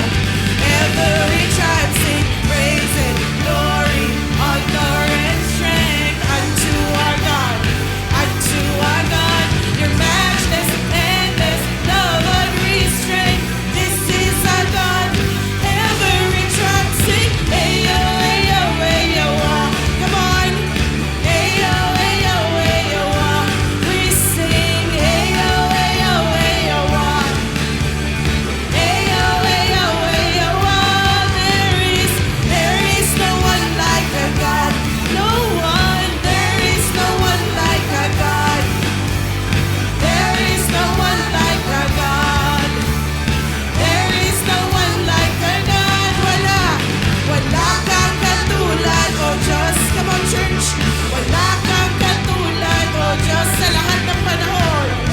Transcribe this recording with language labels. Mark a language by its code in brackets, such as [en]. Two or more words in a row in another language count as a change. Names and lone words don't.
[en] Every tribe sing, praise and glory, honor and strength unto our God, unto our God. Your matchless, endless, love, agrees, strength. This is our God. Every tribe sing, ayo, ayo, ayo, ah. Come on. Ayo, ayo, ayo, ah. We sing, ayo, ayo, ayo, ah. Ayo, ayo, ayo, ah. There is no one like our God. No one, there is no one like our God. There is no one like our God. There is no one like our God. [tl] Wala, wala kang katulad, oh Diyos. [en] Come on, church. [tl] Wala kang katulad, oh Diyos, sa lahat ng panahon.